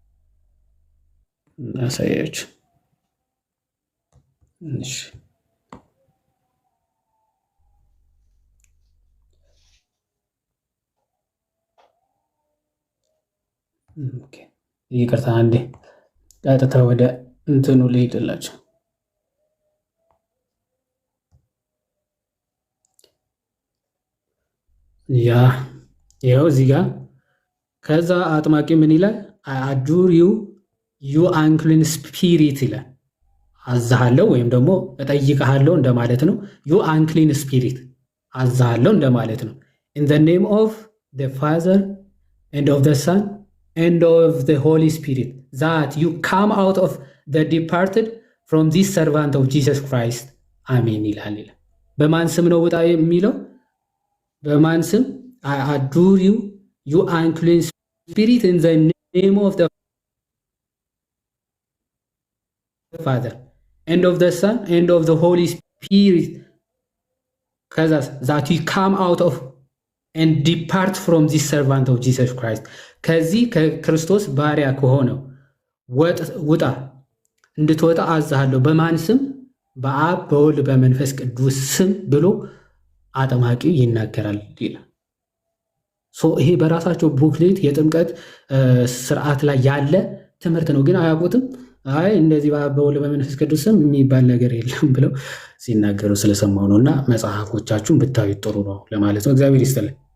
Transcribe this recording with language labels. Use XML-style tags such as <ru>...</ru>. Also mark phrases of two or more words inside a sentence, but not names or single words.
<am>እናሳያችሁ። እሺ ኦኬ ይቅርታ አንዴ ቀጥታ ወደ እንትኑ ልሄድላችሁ። ይኸው እዚህ ጋር ከዛ አጥማቂ ምን ይላል?</am> <en>adjure you unclean spirit</en> <am>ይላል። አዛሃለሁ ወይም ደግሞ እጠይቅሃለሁ እንደማለት ነው።</am> <en>you unclean spirit</en> <am>አዛሃለሁ እንደማለት ነው።</am> <en>in the name of the Father and of the Son and of the Holy Spirit that you come out of the departed from this servant of Jesus Christ</en> <am>አሜን ይላል። በማን ስም ነው ውጣ የሚለው? በማን ስም?</am> <en>I adjure you you unclean spirit in the name of the Father and of the Son and of the Holy Spirit ከዛ that you come out of and depart from this servant of Jesus Christ</en> <am>ከዚህ ከክርስቶስ ባሪያ ከሆነው ውጣ እንድትወጣ አዛሃለሁ። በማን ስም? በአብ በወልድ በመንፈስ ቅዱስ ስም ብሎ አጥማቂው ይናገራል ይላል። ይሄ በራሳቸው ቡክሌት የጥምቀት ስርዓት ላይ ያለ ትምህርት ነው፣ ግን አያውቁትም። አይ እንደዚህ በአብ በወልድ በመንፈስ ቅዱስ ስም የሚባል ነገር የለም ብለው ሲናገሩ ስለሰማው ነው። እና መጽሐፎቻችሁን ብታዩ ጥሩ ነው ለማለት ነው። እግዚአብሔር ይስጥልኝ።</am>